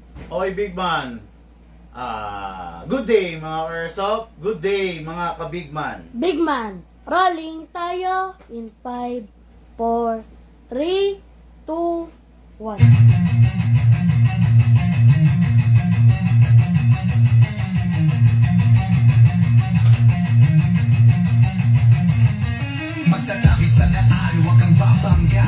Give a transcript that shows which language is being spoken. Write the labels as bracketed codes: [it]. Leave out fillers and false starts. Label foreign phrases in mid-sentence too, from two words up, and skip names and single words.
[en] Oy, Big Man. Good day mga Airsoft. Good day mga ka-Big Man. [tl] Big Man, rolling tayo in 5, 4, 3, 2, 1. Magsalabi sa daan, huwag kang babangga.